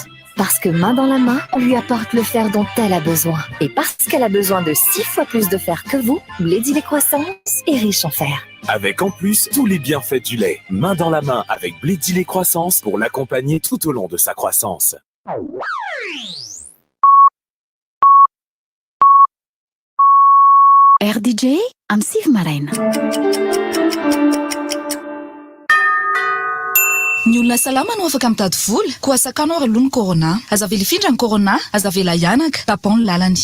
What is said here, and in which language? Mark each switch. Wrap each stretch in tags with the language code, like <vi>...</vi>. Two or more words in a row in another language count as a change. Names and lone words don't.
<fr>Parce que main dans la main, on lui apporte le fer dont elle a besoin. Et parce qu'elle a besoin de 6 fois plus de fer que vous, Bledy lait croissance est riche en fer. Avec en plus tous les bienfaits du lait. Main dans la main avec Bledi lait croissance pour l'accompagner tout au long de sa croissance.</fr> <mg>RDJ am Sivy Maraina. Ny olona salama no afaka mitady vola ko asakano ary aloha ny corona aza vela ifindra ny corona aza vela ianaka tapao ny lalany.</mg>